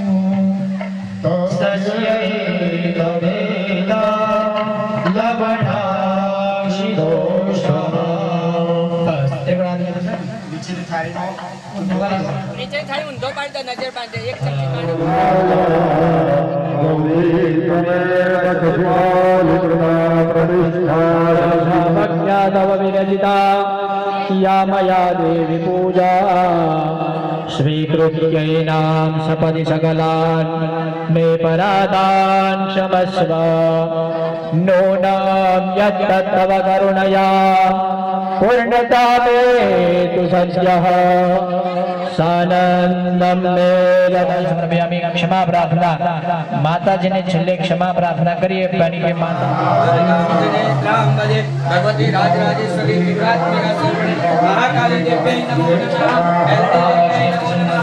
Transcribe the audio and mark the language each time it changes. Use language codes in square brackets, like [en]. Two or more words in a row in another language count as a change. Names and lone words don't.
[gu] નીચે ખાલી ઊંધો પાડી દો, નજર બાંધે એક ચમચી પાણી. [sa] या मया देवी पूजा स्वीकृत्यै नाम सपदि सकलान् मे परादान् क्षमस्व नूनं यत्तव करुणया पूर्णता मे तु सद्यः સાનંદમ સમર્પયામિ. [gu] ક્ષમા પ્રાર્થના માતાજીને છેલ્લે ક્ષમા પ્રાર્થના કરીએ પાણી કે માતા [sa] ભગવતી રાજરાજેશ્વરી વિરાજમાના શ્રી મહાકાલી દેવી નમો નમઃ.